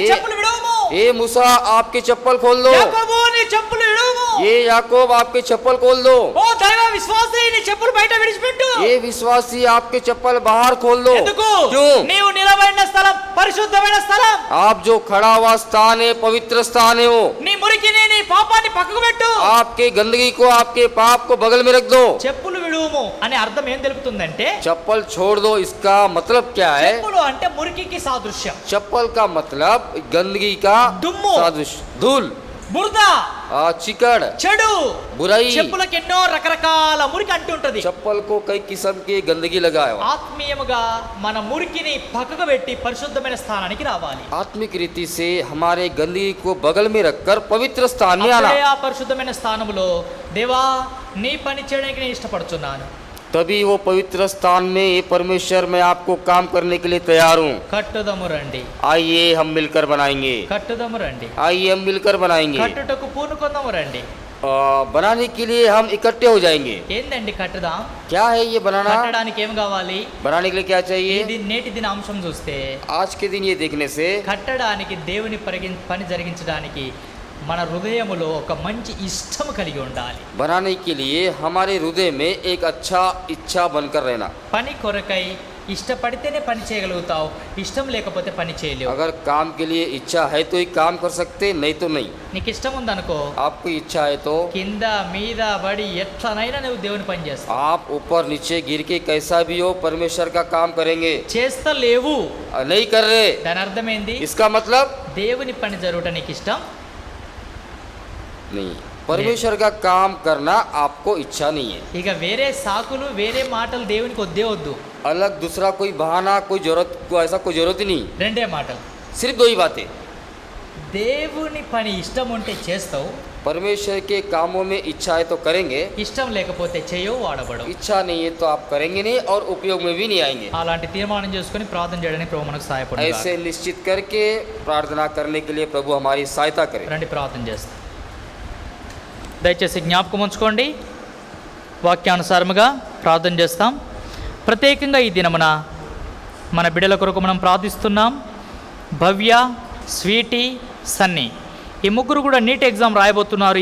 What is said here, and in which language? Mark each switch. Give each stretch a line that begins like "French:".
Hindi: ये-
Telugu: చెప్పులు విడువుము,
Hindi: ये मूसा आपके चप्पल खोल दो,
Telugu: యాకోబు నీ చెప్పులు విడువుము,
Hindi: ये याकूब आपके चप्पल खोल दो,
Telugu: ఓ దైవ విశ్వాసి నీ చెప్పులు బయట విడిచిపెట్టు.
Hindi: ये विश्वासी आपके चप्पल बाहर खोल दो।
Telugu: ఎందుకు?
Hindi: क्यों?
Telugu: నీవు నిలబడిన స్థలం పరిశుద్ధమైన స్థలం,
Hindi: आप जो खड़ा हुआ स्थान है पवित्र स्थान है वो।
Telugu: నీ మురికిని నీ పాపాన్ని పక్కకు పెట్టు.
Hindi: आपके गंदगी को आपके पाप को बगल में रख दो।
Telugu: చెప్పులు విడువుము అనే అర్థం ఏం తెలుపుతుందంటే,
Hindi: चप्पल छोड़ दो, इसका मतलब क्या है?
Telugu: చెప్పులు అంటే మురికికి సాదృశ్యం.
Hindi: चप्पल का मतलब गंदगी का दुम्मु। सादृश्य, धूल,
Telugu: బురద,
Hindi: चिकड़,
Telugu: చెడు.
Hindi: बुराई।
Telugu: చెప్పులకు ఎన్నో రకరకాల మురికి అంటుంటది.
Hindi: चप्पल को कई किस्म की गंदगी लगाया हुआ।
Telugu: ఆత్మీయముగా మన మురికిని పక్కకు పెట్టి పరిశుద్ధమైన స్థానానికి రావాలి.
Hindi: आत्मिक रीति से हमारे गंदगी को बगल में रखकर पवित्र स्थान में आना,
Telugu: అప్పుడే ఆ పరిశుద్ధమైన స్థానములో దేవా నీ పని చేయడానికి నేను ఇష్టపడుతున్నాను.
Hindi: तभी वो पवित्र स्थान में ये परमेश्वर मैं आपको काम करने के लिए तैयार हूँ।
Telugu: కట్టుదము రండి,
Hindi: आइए हम मिलकर बनाएंगे,
Telugu: కట్టుదము రండి,
Hindi: आइए हम मिलकर बनाएंगे।
Telugu: కట్టుటకు పూనుకొందము రండి.
Hindi: बनाने के लिए हम इकट्ठे हो जाएंगे।
Telugu: ఏందండి కట్టుదాం?
Hindi: क्या है ये बनाना?
Telugu: కట్టడానికి ఏం కావాలి?
Hindi: बनाने के लिए क्या चाहिए?
Telugu: ఇది నేటి దిన అంశం చూస్తే
Hindi: आज के दिन ये देखने से
Telugu: కట్టడానికి దేవుని పని జరిగించడానికి మన హృదయములో ఒక మంచి ఇష్టం కలిగి ఉండాలి.
Hindi: बनाने के लिए हमारे हृदय में एक अच्छा इच्छा बनकर रहना।
Telugu: పని కొరకై ఇష్టపడితేనే పని చేయగలుగుతావు, ఇష్టం లేకపోతే పని చేయలేవు.
Hindi: अगर काम के लिए इच्छा है तो ही काम कर सकते, नहीं तो नहीं।
Telugu: నీకు ఇష్టం ఉందనుకో,
Hindi: आपको इच्छा है तो
Telugu: కింద మీద పడి ఎట్లనైనా నువ్వు దేవుని పని చేస్తావు.
Hindi: आप ऊपर नीचे गिर के कैसा भी हो परमेश्वर का काम करेंगे।
Telugu: చేస్తా లేవు
Hindi: नहीं कर रहे,
Telugu: దాని అర్థం ఏంది?
Hindi: इसका मतलब
Telugu: దేవుని పని జరుగుట నీకు ఇష్టం
Hindi: नहीं, परमेश्वर का काम करना आपको इच्छा नहीं है।
Telugu: ఇక వేరే సాకులు వేరే మాటలు దేవునికి వద్దే వద్దు.
Hindi: अलग दूसरा कोई बहाना कोई जरूरत को ऐसा कोई जरूरत ही नहीं,
Telugu: రెండే మాటలు.
Hindi: सिर्फ दो ही बातें।
Telugu: దేవుని పని ఇష్టం ఉంటే చేస్తావు,
Hindi: परमेश्वर के कामों में इच्छा है तो करेंगे,
Telugu: ఇష్టం లేకపోతే చేయవు, వాడబడవు.
Hindi: इच्छा नहीं है तो आप करेंगे नहीं और उपयोग में भी नहीं आएंगे।
Telugu: అలాంటి తీర్మానం చేసుకొని ప్రార్థన చేయడానికి ప్రభు మనకు సహాయపడును.
Hindi: ऐसे निश्चित करके प्रार्थना करने के लिए प्रभु हमारी सहायता करे।
Telugu: రండి ప్రార్థన చేస్తాం. దయచేసి జ్ఞాపకం ఉంచుకోండి, వాక్యానుసారముగా ప్రార్థన చేస్తాం. ప్రత్యేకంగా ఈ దినమున మన బిడ్డల కొరకు మనం ప్రార్థిస్తున్నాం. భవ్య, స్వీటీ, సన్నీ ఈ ముగ్గురు కూడా నీట్ ఎగ్జామ్ రాయబోతున్నారు.